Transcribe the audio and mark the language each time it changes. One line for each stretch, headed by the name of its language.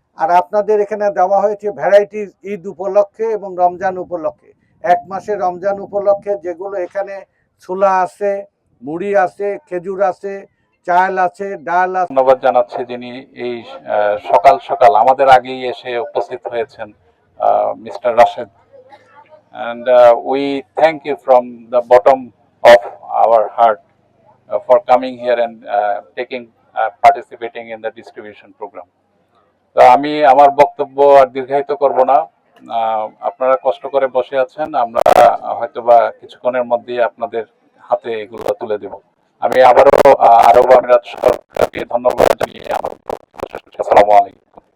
Bangla: আর আপনাদের এখানে দেওয়া হয়েছে ভ্যারাইটিস ঈদ উপলক্ষে এবং রমজান উপলক্ষে। 1 মাসে রমজান উপলক্ষে যেগুলো এখানে ছোলা আছে, মুড়ি আছে, খেজুর আছে, চাল আছে, ডাল আছে। ধন্যবাদ জানাচ্ছি যিনি এই সকাল সকাল আমাদের আগেই এসে উপস্থিত হয়েছেন, mister Rashed.
English: And we thank you from the bottom of our heart for coming here and participating in the distribution program.
Bangla: তো আমি আমার বক্তব্য আর দীর্ঘায়িত করব না। আপনারা কষ্ট করে বসে আছেন, আমরা হয়তোবা কিছুক্ষণের মধ্যেই আপনাদের হাতে এগুলো তুলে দেব। আমি আবারও আরব আমিরাত সরকারকে ধন্যবাদ জানিয়ে আমার আসসালামু আলাইকুম।